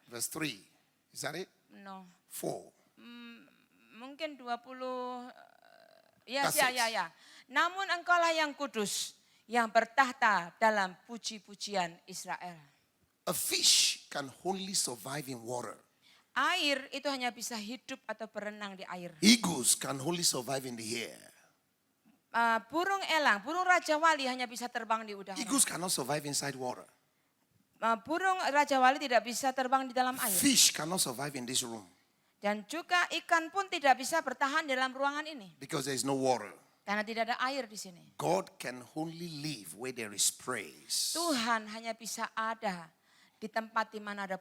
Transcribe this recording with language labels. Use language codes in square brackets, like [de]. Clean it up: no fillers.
[en] Verse 3. Is that it? No. 4. [id] Mungkin 20. Ya. [en] That's it. [id] Namun engkaulah yang kudus, yang bertahta dalam puji-pujian Israel. [en] A fish can only survive in water. [id] Air itu hanya bisa hidup atau berenang di air. [en] Eagles can only survive in the air. [id] Burung elang, burung Raja Wali hanya bisa terbang di udara. [en] Eagles cannot survive inside water. [id] Burung Raja Wali tidak bisa terbang di dalam air. [en] Fish cannot survive in this room [id] Dan juga ikan pun tidak bisa bertahan dalam ruangan ini. [en] because there is no water. [id] Karena tidak ada air di sini. [en] God can only live where there is praise. [id] Tuhan hanya bisa ada di tempat di mana ada